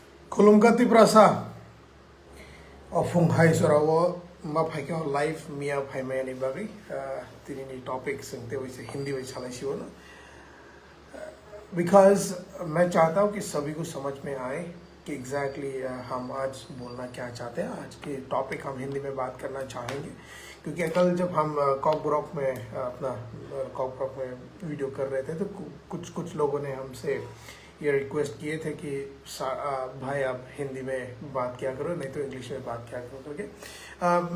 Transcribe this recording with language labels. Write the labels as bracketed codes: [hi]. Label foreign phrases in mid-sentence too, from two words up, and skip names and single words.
[trp] Kolumkati prasa ofung hai sorawo ma phai ke live mia phai mai ni bagi tini ni topic sengte [hi] वैसे हिंदी में चला सी हो ना बिकॉज मैं चाहता हूँ कि सभी को समझ में आए कि एग्जैक्टली हम आज बोलना क्या चाहते हैं। आज के टॉपिक हम हिंदी में बात करना चाहेंगे क्योंकि कल जब हम कॉकब्रॉक में अपना कॉकब्रॉक में वीडियो कर रहे थे तो कुछ लोगों ने हमसे ये रिक्वेस्ट किए थे कि भाई आप हिंदी में बात किया करो, नहीं तो इंग्लिश में बात किया करो करके।